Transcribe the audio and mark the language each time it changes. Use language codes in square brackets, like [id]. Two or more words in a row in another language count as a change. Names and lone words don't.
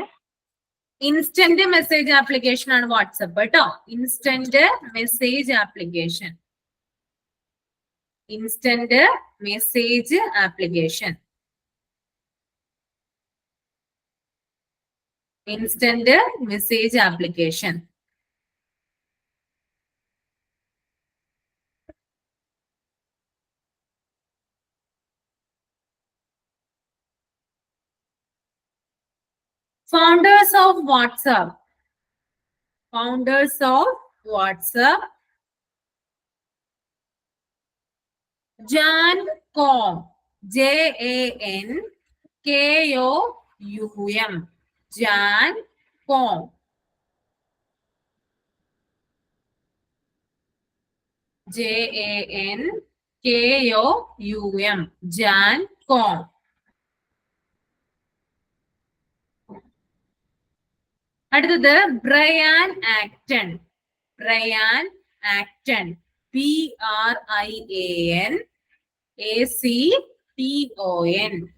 [en] instant message application [ml] ആണ് വാട്സപ്പ് കേട്ടോ. [en] instant message application. instant message application. instant message application. Founders of WhatsApp. Founders of WhatsApp. Jan Koum. JANKOUM. Jan Koum. JANKOUM. Jan Koum. [ml] അടുത്തത് ബ്രയാൻ ആക്ടൺ. ബ്രയാൻ ആക്ടൺ. BRIAN ACTON.